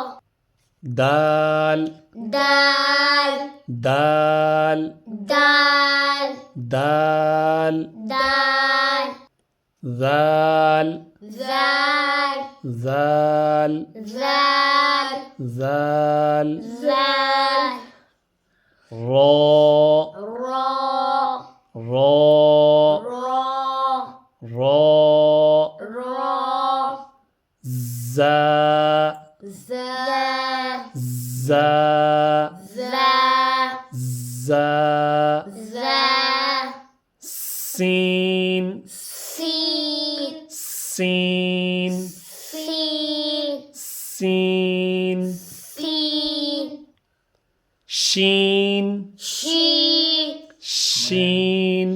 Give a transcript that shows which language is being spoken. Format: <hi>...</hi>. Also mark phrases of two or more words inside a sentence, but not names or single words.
<ar>دال دال دال دال دال دال ذال زال ذال زال ذال زال راء را راء را راء را زاء زا زاء زا زاء زا سين سين سين سين سين سين شين شين شين</ar>